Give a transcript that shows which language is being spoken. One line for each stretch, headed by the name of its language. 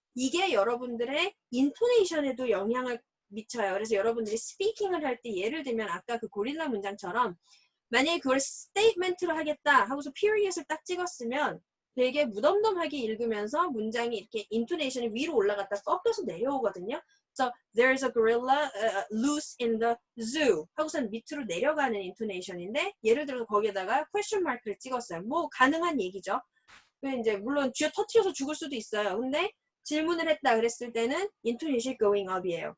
Korean: 이게 여러분들의 인토네이션에도 영향을 미쳐요. 그래서 여러분들이 스피킹을 할 때 예를 들면 아까 그 고릴라 문장처럼 만약에 그걸 스테이트멘트로 하겠다 하고서 period을 딱 찍었으면 되게 무덤덤하게 읽으면서 문장이 이렇게 인토네이션이 위로 올라갔다 꺾여서 내려오거든요.
English: So there's a gorilla loose in the zoo
Korean: 하고선 밑으로 내려가는 인토네이션인데 예를 들어서 거기에다가 question mark를 찍었어요. 뭐 가능한 얘기죠. 이제 물론 쥐어 터트려서 죽을 수도 있어요. 근데 질문을 했다 그랬을 때는
English: intonation going up
Korean: 이에요.